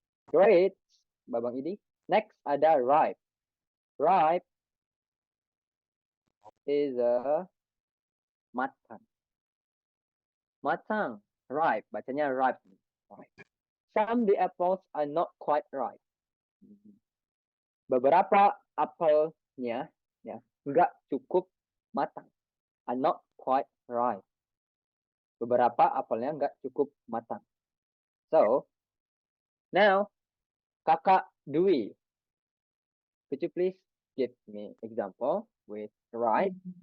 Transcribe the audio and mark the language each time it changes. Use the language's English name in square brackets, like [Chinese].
[English] Great, Babang Idi. Next ada ripe. Ripe is a matang. [Indonesian] Matang, ripe. Bacanya ripe. [English] Some the apples are not quite ripe. [Indonesian] Beberapa apelnya nggak cukup matang. [English] Are not quite ripe. [Indonesian] Beberapa apelnya nggak cukup matang. [English] So, now, Kakak Dwi, could you please give me example with ripe?